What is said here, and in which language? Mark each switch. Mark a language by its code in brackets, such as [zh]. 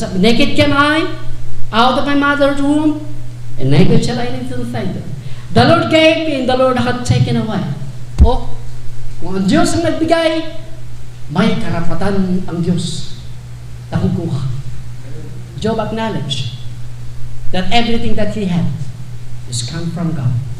[en] Naked came I out of my mother's womb, and naked shall I return thither. The Lord gave and the Lord had taken away. [tl] O, kung ang Diyos ang nagbigay, may karapatan ang Diyos na kukuha. [en] Job acknowledged that everything that he had is come from God.